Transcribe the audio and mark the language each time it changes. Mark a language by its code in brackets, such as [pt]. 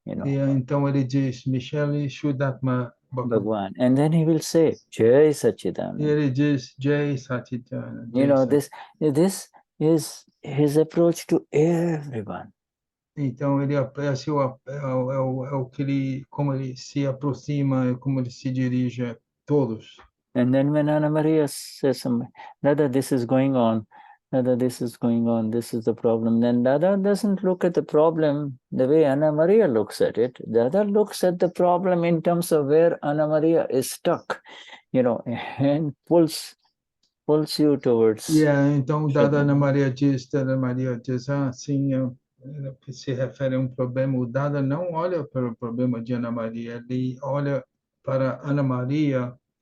[pt] então ele diz Michele Shuddhatma [en] Bhagwan. And then he will say Jai Satchidananda. [pt] E ele diz Jai Satchidananda. [en] This is his approach to everyone. [pt] Então ele é o que ele, como ele se aproxima, como ele se dirige a todos. [en] And then when Ana Maria says something, Dada, this is going on, Dada, this is going on, this is the problem, then Dada doesn't look at the problem the way Ana Maria looks at it. Dada looks at the problem in terms of where Ana Maria is stuck, and pulls you towards... [pt] Então Dada Ana Maria diz, sim, se refere a um problema. O Dada não olha para o problema de Ana Maria, ele olha para Ana Maria.